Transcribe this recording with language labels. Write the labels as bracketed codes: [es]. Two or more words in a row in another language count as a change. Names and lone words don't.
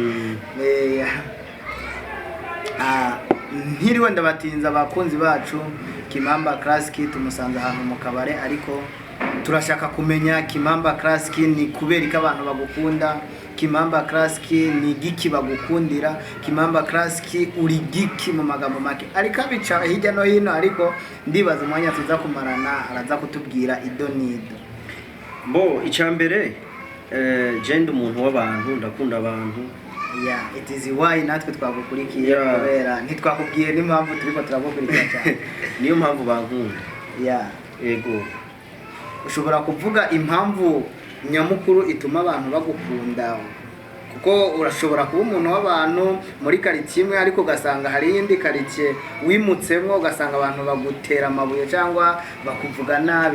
[rn] Ntiriwe ndabatinza abakunzi bacu, Kimamba Classic tumusanze ahantu mu kabare, ariko turashaka kumenya Kimamba Classic ni kubera ko abantu bagukunda, Kimamba Classic ni giki bagukundira, Kimamba Classic uri giki mu magambo make, ariko bica hirya no hino, ariko ndibaza umwanya tuza kumarana araza kutubwira ido nido. Mbo icyambere je umuntu w'abantu, ndakunda abantu. [en] Yeah, it is why [rn] natwe twagukurikiye kubera ntitwakubwiye n'impamvu turiko turagukurikira cyane. Niyo mpamvu bankunda. [en] Yeah, [rn] ego. Ushobora kuvuga impamvu nyamukuru ituma abantu bagukunda? Kuko urashobora kuba umuntu w'abantu muri quartier imwe, ariko ugasanga hari indi quartier wimutsemo, ugasanga abantu bagutera amabuye cyangwa bakuvuga nabi.